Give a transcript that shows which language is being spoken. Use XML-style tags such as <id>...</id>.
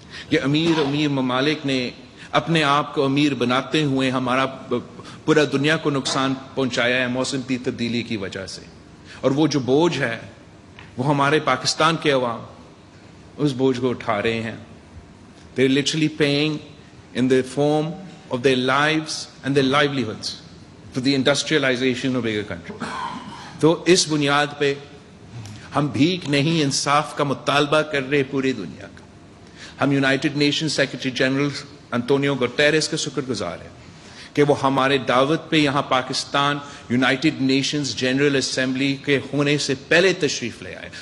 <ur>یہ امیر ممالک نے اپنے آپ کو امیر بناتے ہوئے ہمارا پورا دنیا کو نقصان پہنچایا ہے موسم کی تبدیلی کی وجہ سے. اور وہ جو بوجھ ہے وہ ہمارے پاکستان کے عوام اس بوجھ کو اٹھا رہے ہیں.</ur> <en>They are literally paying in the form of their lives and their livelihoods for the industrialization of bigger country.</en> <ur>تو اس بنیاد پہ ہم بھیک نہیں, انصاف کا مطالبہ کر رہے پوری دنیا کا. ہم United nation secretary general انطونیو Guterres کا شکر گزار ہیں کہ وہ ہمارے دعوت پہ یہاں Pakistan United nations general assembly کے ہونے سے پہلے تشریف لے آئے.</ur>